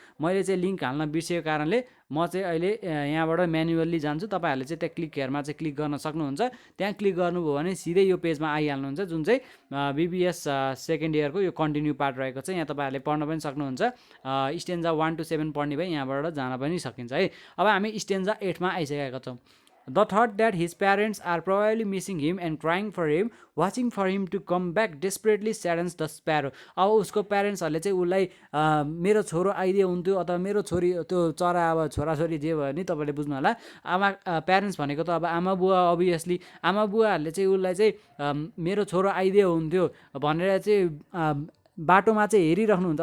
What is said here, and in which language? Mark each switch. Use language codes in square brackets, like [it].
[ne] मैले चाहिँ लिङ्क हाल्न बिर्सेको कारणले म चाहिँ अहिले यहाँबाट म्यानुअल्ली जान्छु। तपाईँहरूले चाहिँ त्यहाँ हेरमा चाहिँ क्लिक गर्न सक्नुहुन्छ। त्यहाँ क्लिक गर्नुभयो भने सिधै यो पेजमा आइहाल्नुहुन्छ, जुन चाहिँ BBS सेकेन्ड इयरको यो कन्टिन्यू पार्ट रहेको छ। यहाँ तपाईँहरूले पढ्न पनि सक्नुहुन्छ। स्ट्यान्जा 1 to 7 पढ्ने भए यहाँबाट जान पनि सकिन्छ है। अब हामी स्ट्यान्जा 8 मा आइसकेका छौँ। [en] The thought that his parents are probably missing him and crying for him, watching for him to come back desperately saddens the sparrow. [ne] अब उसको प्यारेन्ट्सहरूले चाहिँ उसलाई मेरो छोरो आइदिए हुन्थ्यो अथवा मेरो छोरी, त्यो चरा अब छोराछोरी जे भयो नि तपाईँले बुझ्नु होला। आमा प्यारेन्ट्स भनेको त अब आमा बुवा, अभियसली आमा बुवाहरूले चाहिँ उसलाई चाहिँ मेरो छोरो आइदिए हुन्थ्यो भनेर चाहिँ बाटोमा चाहिँ हेरिराख्नुहुन्छ।